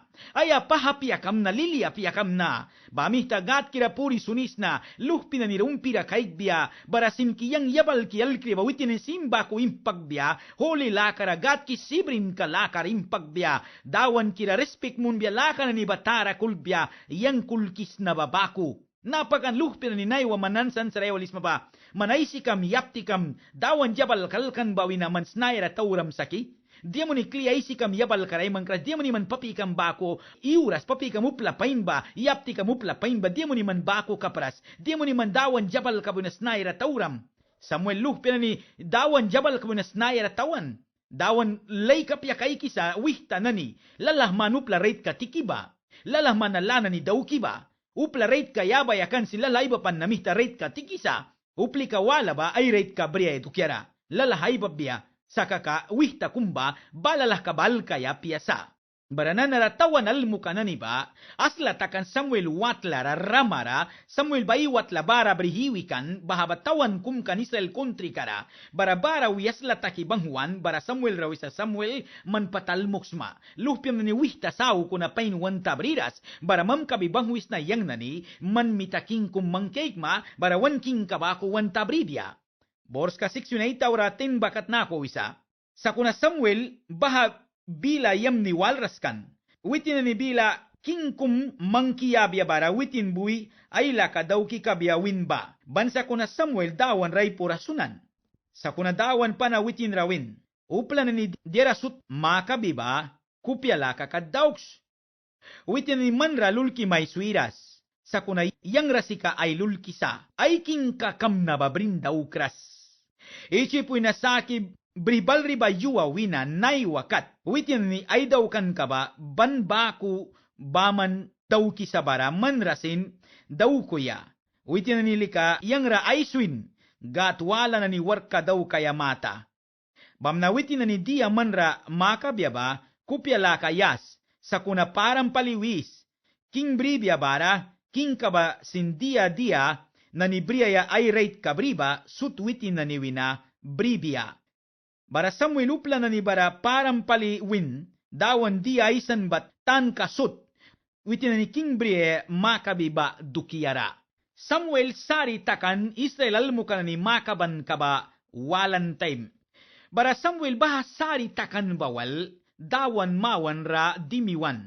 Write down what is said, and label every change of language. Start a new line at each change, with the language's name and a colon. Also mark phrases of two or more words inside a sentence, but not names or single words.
Mískito: Aya pahapiakam na liliapiakam na. Bamih tagat kira puri sunisna, luhpi na ni rumpira kaikbia, barasin ki yang yabal ki alkri bawitin simba ko impagbiya, holi lakara gat ki sibrin ka lakar impagbiya, dawan kira respek mun biya lakar ni batara kulbiya, yang kulkis na babaku. Napakan luhpi na ni naiwa manansan sa rewalis mapa, manaisikam yaptikam, dawan jabal kalkan bawina mansnaira tauram saki, dia mo ni kliyaisi kam yabal karay mangkras, dia mo ni man papi kam bako, iuras papi kam uplapain ba, yapti kam uplapain ba, dia mo ni man bako kapras, dia mo ni man dawan jabal kabunas naira tauram. Samuel luhpi na ni dawan jabal kabunas naira tawan. Dawan lay kapya kay kisa, wihta na ni, lalahman upla rate ka tikiba, lalahman na lana ni daw kiba, upla rate ka yabay akan sila layba pan namihta rate ka tikisa, upli ka wala ba ay rate ka briya etukyara, lalahay babya, sakaka wihta kumba balalah kabal kaya piasa. Baranan naratawan almuka na niba, asla takan Samuel watlara ramara, Samuel bai watla bara brihiwikan, bahabatawan kum kan Israel kontri kara, bara wiasla taki banghuan, bara Samuel rawisa Samuel man patalmuksma, luhpiam na ni wihta sao kuna pain wanta briras, bara mam kabi banghuis na yang nani, man mitaking kum mangkeikma, bara wan king kabako wanta bribya. Bors ka 6 yun ay tauratin bakat na ako isa. Sa kuna Samuel, baha bila yam ni walraskan. Witin na ni bila king kum mangkiyabya bara witin bui ay laka daw kikabyawin ba. Bansa kuna Samuel dawan ray purasunan. Sa kuna dawan pa na witin rawin. Upla na ni derasut makabiba kupya laka kadauks. Witin ni manra lulki may suiras. Sa kuna yang rasika ay lulkisa. Ay king kakam na babrindaw kras. Ichi po'y nasaki bribal riba yuwa wina nay wakat. Witin ni ay daw kan kaba banbaku baman daw kisabara manrasin daw kuya. Witin ni lika yang ra ay swin gatwala na ni warka daw kaya mata. Bamna witin na ni dia manra makabyaba kupya lakayas sa kuna parang paliwis. King bribya bara king kaba sindia dia na ni briyaya ay rate kabriba sutwitin na ni wina bribya. Bara Samuel upla na ni bara parang paliwin dawan di ay sanbat tan kasut witin na ni king briya makabiba dukiyara. Samuel sari takan Israel almuka na ni makaban kaba walan time. Bara Samuel baha sari takan bawal dawan mawan ra dimiwan.